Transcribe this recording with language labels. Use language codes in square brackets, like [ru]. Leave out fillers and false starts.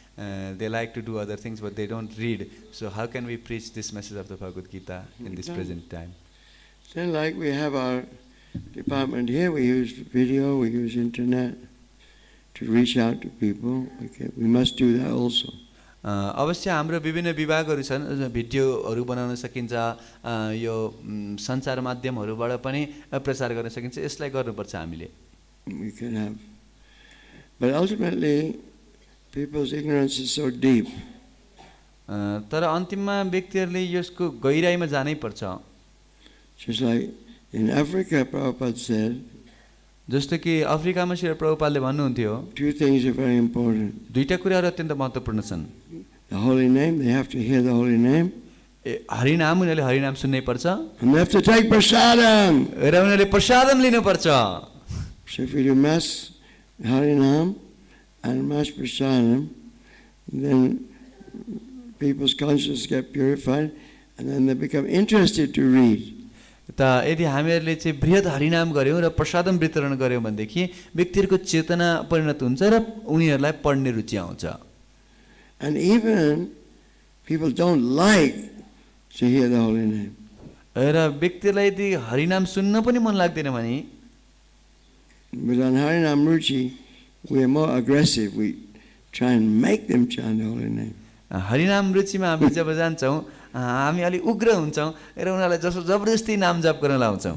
[en] They like to do other things, but they don't read. So how can we preach this message of the Bhagavad Gita in this present time? Then like we have our department here, we use video, we use internet to reach out to people. Okay, we must do that also. [ne] अवश्य हाम्रो विभिन्न विभागहरू छन्, भिडियोहरू बनाउन सकिन्छ, यो सञ्चार माध्यमहरूबाट पनि प्रचार गर्न सकिन्छ, यसलाई गर्नुपर्छ हामीले। [en] We can have, but ultimately people's ignorance is so deep. [ne] तर अन्तिममा व्यक्तिहरूले यसको गहिराइमा जानै पर्छ। [en] Just like in Africa, Prabhupada said, [ne] जस्तो कि अफ्रिकामा श्री प्रभुपादले भन्नुहुन्थ्यो, [en] two things are very important. [ne] दुईटा कुराहरू अत्यन्त महत्त्वपूर्ण छन्। [en] The holy name, they have to hear the holy name. [ne] हरिनाम, उनीहरूले हरिनाम सुन्नै पर्छ [en] And they have to take prasadam. [ne] र उनीहरूले प्रसादम लिनुपर्छ। [en] So if you do mass harinam and mass prasadam, then people's conscience get purified and then they become interested to read. [ne] त यदि हामीहरूले चाहिँ बृहत हरिनाम गऱ्यौँ र प्रसादम वितरण गऱ्यौँ भनेदेखि व्यक्तिहरूको चेतना परिणत हुन्छ र उनीहरूलाई पढ्ने रुचि आउँछ। [en] And even people don't like to hear the holy name. [ne] र व्यक्तिलाई यदि हरिनाम सुन्न पनि मन लाग्दैन भने, [en] But on Harinam Ruchi, we are more aggressive. We try and make them chant the holy name. [ne] हरिनाम रुचिमा हामी जब जान्छौँ हामी अलि उग्र हुन्छौँ र उनीहरूलाई जसो जबरजस्ती नाम जप गर्न लाउँछौँ।